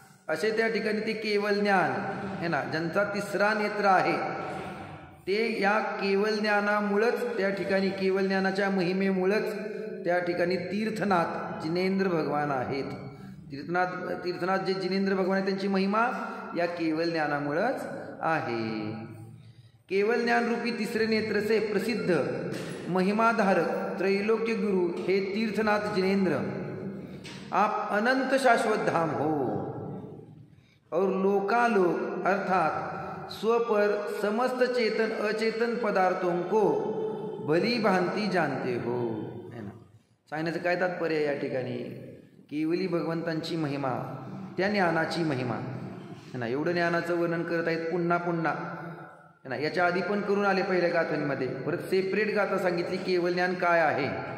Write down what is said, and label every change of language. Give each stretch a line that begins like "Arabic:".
Marathi: असे त्या ठिकाणी ते केवल ज्ञान है ना, ज्यांचा तिसरा नेत्र आहे ते या केवल ज्ञानामुळंच त्या ठिकाणी केवल ज्ञानाच्या महिमेमुळंच त्या ठिकाणी तीर्थनाथ जिनेंद्र भगवान आहेत. तीर्थनाथ जे जिनेंद्र भगवान आहेत त्यांची महिमा या केवल ज्ञानामुळंच आहे.
Hindi: केवल ज्ञान रूपी तिसरे नेत्र से प्रसिद्ध महिमाधारक त्रैलोक्य गुरु हे तीर्थनाथ जिनेंद्र आप अनंत शाश्वत धाम हो और लोकालोक अर्थात स्वपर समस्त चेतन अचेतन पदार्थों को भली भांति जानते हो.
Marathi: है ना, सांगण्याचं काय तात्पर्य या ठिकाणी, केवली भगवंतांची महिमा, त्या ज्ञानाची महिमा है ना, एवढं ज्ञानाचं वर्णन करत आहेत पुन्हा पुन्हा है ना. याच्या आधी पण करून आले पहिल्या गाथांमध्ये, परत सेपरेट गाथा सांगितली केवल ज्ञान काय आहे.